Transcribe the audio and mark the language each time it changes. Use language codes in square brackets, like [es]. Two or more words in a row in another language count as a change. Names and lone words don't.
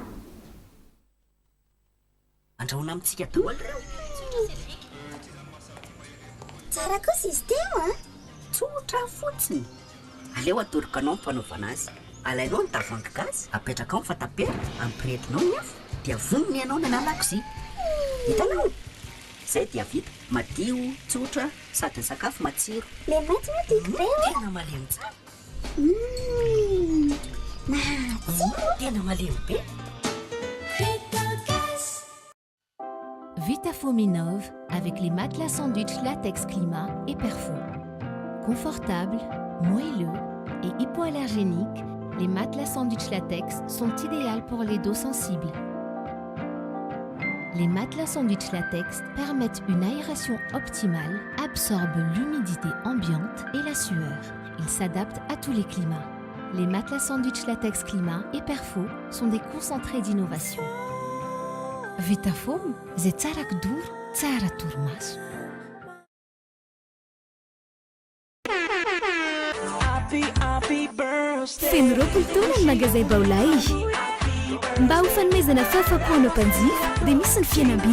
[mg] andrahona amintsika toa reo tsara kosa izy teo a tsotra fotsiny aleo atorokanao ny fanaovana azy alainao ny tavoahangy gasy apetraka ao ny fatapera ampirehetinao ny afo dia vonony ianao ny analakozia hitanao izay dia vita madio tsotra sady ny sakafo matsiro le maitso moa dia tena malemy tsara matsiro tena malemy be [fr] Vitafominov avec les matelas sandwich latex climat et perfo. Confortables, moelleux et hypoallergéniques, les matelas sandwich latex sont idéaux pour les dos sensibles. Les matelas sandwich latex permettent une aération optimale, absorbent l'humidité ambiante et la sueur. Ils s'adaptent à tous les climats. Les matelas sandwich latex climat et perfo sont des concentrés d'innovation. [mg] Vitafoam zay tsara kidoro tsara torimaso feno roapolo taona ny magazay baolay mba ho fanomezana fahafapoanao mpanjifa dia misy ny fihenam-bidy